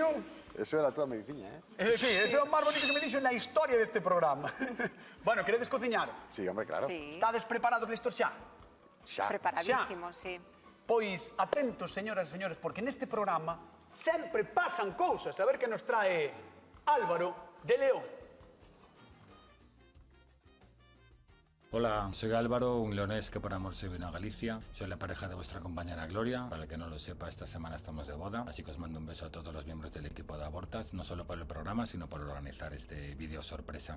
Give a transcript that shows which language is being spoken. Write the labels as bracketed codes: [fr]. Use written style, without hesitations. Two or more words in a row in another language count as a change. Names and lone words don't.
[gl] Eso é a túa medicina, Sí, ese é o máis bonito que me dixo na historia deste programa. Bueno, queredes cociñar? [es] Sí, hombre, claro. Sí. [gl] Estades preparados, listos xa? Xa. Preparadísimo, sí. Pois atentos, señoras e señores, porque neste programa sempre pasan cousas. A ver que nos trae Álvaro de León. [es] Hola, soy Álvaro, un leonés que por amor se vino a Galicia. Soy la pareja de vuestra compañera Gloria. Para el que no lo sepa, esta semana estamos de boda, así que os mando un beso a todos los miembros del equipo de Abortas, no solo por el programa, sino por organizar este vídeo sorpresa.